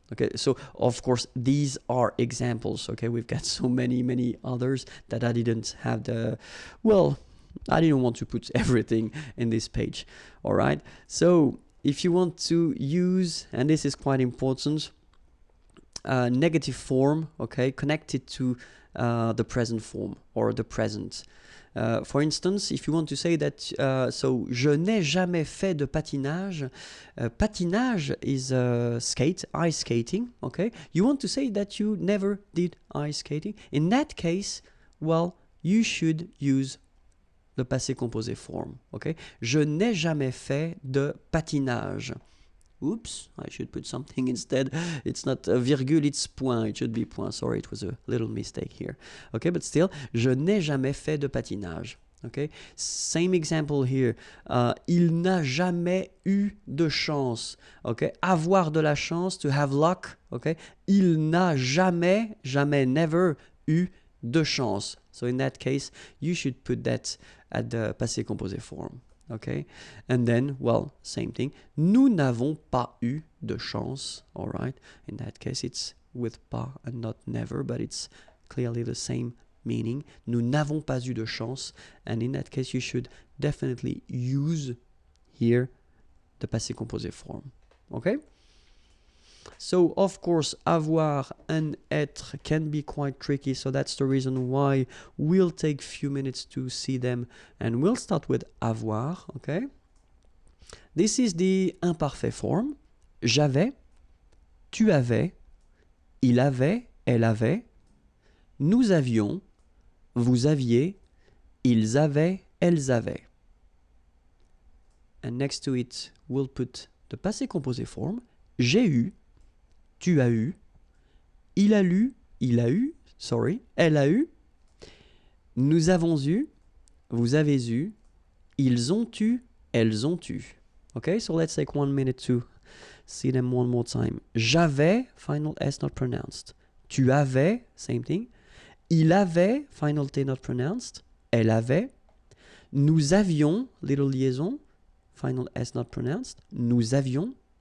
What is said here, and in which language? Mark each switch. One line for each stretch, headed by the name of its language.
English: Okay, so of course these are examples. Okay, we've got so many others that I didn't have the, well, I didn't want to put everything in this page. All right, so if you want to use, and this is quite important, negative form, okay, connected to the present form or the present. For instance, if you want to say that, so
French: je n'ai jamais fait de patinage.
English: Patinage is ice skating, okay? You want to say that you never did ice skating. In that case, well, you should use the passé composé form, okay?
French: Je n'ai jamais fait de patinage.
English: Oops, I should put something instead. It's not a virgule, it's point. It should be point. Sorry, it was a little mistake here. Okay, but still,
French: je n'ai jamais fait de patinage.
English: Okay, same example here.
French: Il n'a jamais eu de chance. Okay, avoir de la chance,
English: to have luck.
French: Okay, il n'a jamais,
English: never
French: eu de chance.
English: So in that case, you should put that at the passé composé form. Okay, and then, well, same thing.
French: Nous n'avons pas eu de chance.
English: All right, in that case, it's with pas and not never, but it's clearly the same meaning.
French: Nous n'avons pas eu de chance,
English: and in that case, you should definitely use here the passé composé form. Okay. So, of course, avoir and être can be quite tricky, so that's the reason why we'll take a few minutes to see them, and we'll start with avoir, okay? This is the imparfait form.
French: J'avais, tu avais, il avait, elle avait, nous avions, vous aviez, ils avaient, elles avaient.
English: And next to it, we'll put the passé composé form.
French: J'ai eu, tu as eu, il a lu, elle a eu, nous avons eu, vous avez eu, ils ont eu, elles ont eu.
English: Okay, so let's take 1 minute to see them one more time.
French: J'avais,
English: final S not pronounced.
French: Tu avais,
English: same thing.
French: Il avait,
English: final T not pronounced.
French: Elle avait. Nous avions,
English: little liaison, final S not pronounced. Nous avions.